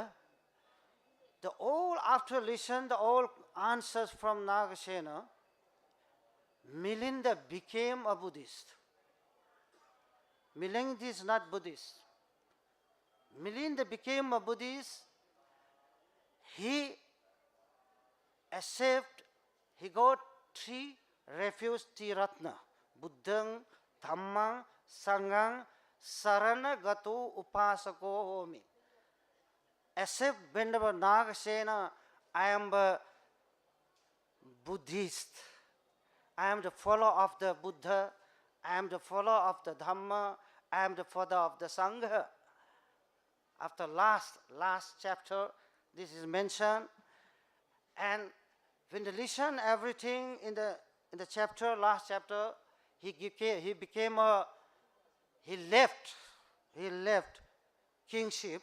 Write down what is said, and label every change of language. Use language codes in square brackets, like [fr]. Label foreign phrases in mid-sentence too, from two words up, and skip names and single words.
[en] The all after listen, the all answers from Nagasena, Milinda became a Buddhist. Milinda is not Buddhist. Milinda became a Buddhist. He got 3 refuge Tiratna. [pi] Buddhang, Dhammang, Sanghang, Saranagato Upasako Homi. [en] Accept Vendava Nagasena, I am a Buddhist. I am the follower of the Buddha. I am the follower of the Dhamma. I am the follower of the Sangha. After last chapter, this is mentioned. And when they listen everything in the chapter, last chapter, he left kingship.